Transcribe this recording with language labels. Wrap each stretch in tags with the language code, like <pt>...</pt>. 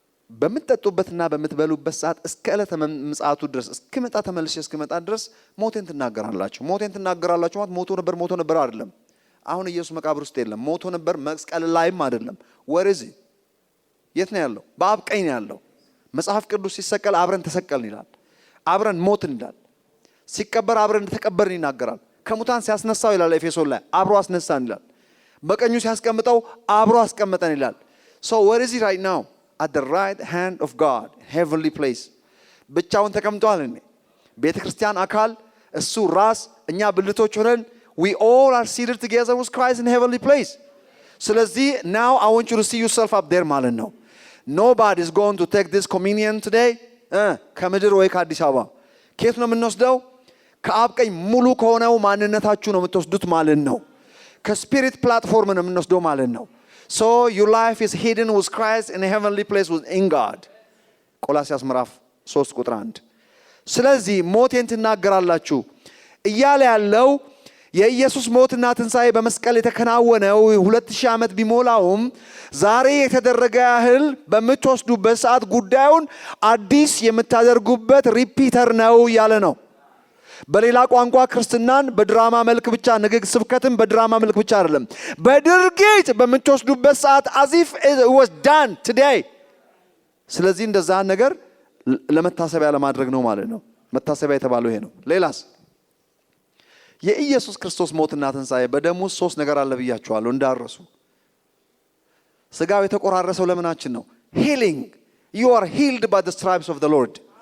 <am>በምትጠጡበትና በምትበሉበት ሰዓት እስከ ዕለተ ምጽአቱ ድረስ እስከመጣ ተመልሼ እስከመጣ ድረስ ሞቴን ትናገራላችሁ። ሞቴን ትናገራላችሁ ማለት ሞቶ ነበር አይደለም። አሁን ኢየሱስ መቃብር ውስጥ የለም። ሞቶ ነበር መስቀል ላይም አይደለም። ወርዚ የት ነው ያለው? በአብ ቀኝ ነው ያለው። መጽሐፍ ቅዱስ ሲሰቀል አብረን ተሰቀልን ይላል። አብረን ሞትን ይላል። ሲቀበር አብረን እንደተቀበርን ይናገራል። ከሙታን ሲያስነሳው ይላል ኤፌሶን ላይ አብሮ አስነሳን ይላል። በቀኙ ሲያስቀምጠው አብሮ አስቀመጠን ይላል።</am> <en>so where is he right now? at the right hand of God, heavenly place.</en> <am>ብቻውን ተቀምጧል። ቤተክርስቲያን አካል እሱ ራስ እኛ ብልቶች ሆነን</am> <en>we all are seated together with Christ in heavenly place.</en> <am>ስለዚህ</am> <en>now I want you to see yourself up there</en> <am>ማለት ነው።</am> <en>nobody is going to take this communion today</en> <am>ከምድር ወይ ከአዲስ አበባ ከየት ነው የምንወስደው? ከአብ ቀኝ ሙሉ ከሆነው ማንነታችሁ ነው የምትወስዱት ማለት ነው። ከስፒሪት ፕላትፎርም ነው የምንወስደው ማለት ነው።</am> <en>so your life is hidden with Christ in a heavenly place in God.</en> <am>ቆላስይስ ምዕራፍ 3 ቁጥር 1 ስለዚህ ሞቴን ትናገራላችሁ እያለ ያለው የኢየሱስ ሞትና ትንሣኤ በመስቀል የተከናወነው 2000 ዓመት ቢሞላውም ዛሬ የተደረገ ያህል በምትወስዱበት ሰዓት ጉዳዩን አዲስ የምታደርጉበት ሪፒተር ነው ያለ ነው። በሌላ ቋንቋ ክርስትናን በድራማ መልክ ብቻ ስብከትን በድራማ መልክ ብቻ አይደለም፣ በድርጊት በምትወስዱበት ሰዓት</am> <en>as if it was done today።</en> <am>ስለዚህ እንደዛ ነገር ለመታሰቢያ ለማድረግ ነው ማለት ነው። መታሰቢያ የተባለው ይሄ ነው። ሌላስ የኢየሱስ ክርስቶስ ሞትና ትንሣኤ በደሙ 3 ነገር አለ ብያችኋለሁ እንዳረሱ። ስጋው የተቆራረሰው ለምናችን ነው?</am> <en>healing. you are healed by the stripes of the Lord.</en>